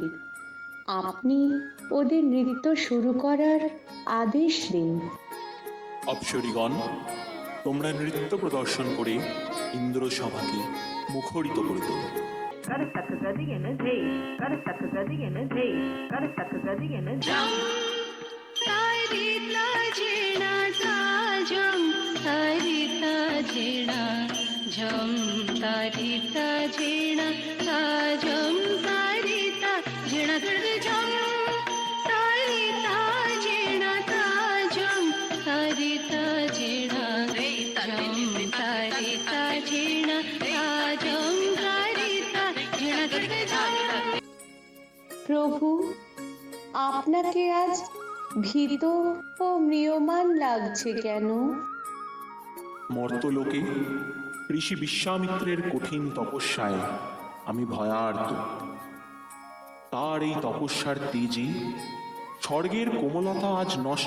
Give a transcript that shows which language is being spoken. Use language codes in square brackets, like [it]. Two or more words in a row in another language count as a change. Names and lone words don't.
[bn] আপনি ওদের নৃত্য শুরু করার আদেশ দিন। অপ্সরীগণ, তোমরা নৃত্য প্রদর্শন করে ইন্দ্রসভাকে মুখরিত করে তোলো। झम तारिता झेणा ताजम तारिता झेणा झम तारिता झेणा ताजम तारिता झेणा झम तारिता झेणा ताजम तारिता झेणा झम। প্রভু, আপনাকে আজ ভীত ও ম্রিয়মাণ লাগছে কেন? মর্তলোকে ঋষি বিশ্বামিত্রের কঠিন তপস্যায় আমি ভয়ার্ত। তার এই তপস্যার তেজে স্বর্গের কোমলতা আজ নষ্ট।